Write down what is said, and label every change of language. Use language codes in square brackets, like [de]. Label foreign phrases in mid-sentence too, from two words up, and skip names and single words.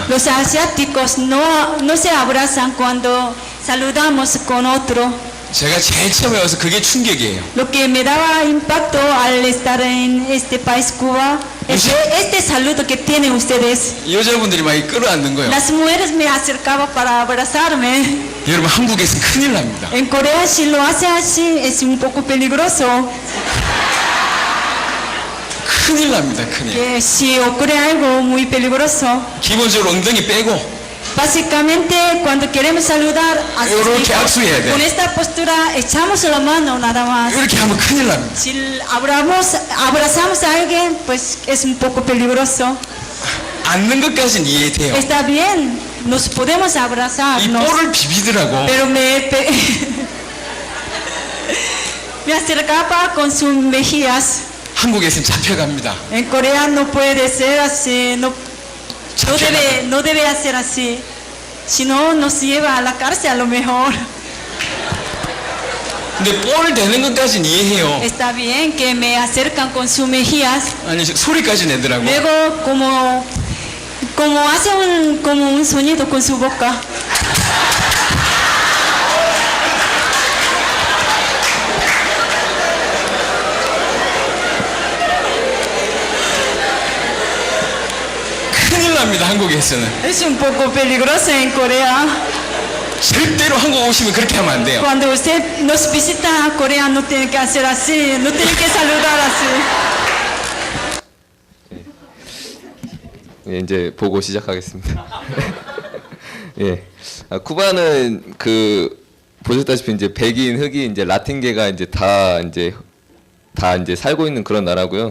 [es] Los asiáticos no se abrazan cuando saludamos con otro. [ko] 제가 제일 처음에 와서 그게 충격이에요. [es] Lo que me daba impacto al estar en este país Cuba es este saludo que tienen ustedes. [ko] 여자분들이 막 끌어안는 거예요. [es] Las mujeres me acercaban para abrazarme. [ko] 여러분 한국에서 큰일 납니다. [es] En Corea si lo hace así es un poco peligroso. [ko] 큰일 납니다. 큰일. [es] Que si ocurre algo muy peligroso. [ko] 기본적으로 엉덩이 빼고 [es] Básicamente cuando queremos saludar así, [ko] 이렇게 악수해야 돼. [es] con esta postura echamos la mano nada más. [ko] 이렇게 하면 큰일 납니다. [es] Si abrazamos a alguien, pues es un poco peligroso. [ko] 앉는 것까지는 이해돼요. [es] Está bien, nos podemos abrazar, [ko] 이 볼을 비비더라고. [es] pero me acercaba con sus mejillas. [ko] 한국에서는 잡혀갑니다. [es] En Corea no puede ser así, no debe hacer así. Si no, nos lleva a la cárcel a lo mejor. [ko] 근데 볼 대는 것까지는 이해해요. [es] Está bien que me acercan con sus mejillas. [ko] 아니 소리까지 내더라고. [es] Luego como hace como un sonido con su boca. [ko] 큰일 납니다. 한국에서는. [es] Es un poco peligroso en Corea. [ko] 절대로 한국 오시면 그렇게 하면 안 돼요. [es] Cuando usted nos visita a Corea no tiene que hacer así, no tiene que saludar así. [ko] 예, 이제 보고 시작하겠습니다. 예, 쿠바는 그 보셨다시피 이제 백인, 흑인, 이제 라틴계가 이제 다 이제 살고 있는 그런 나라고요.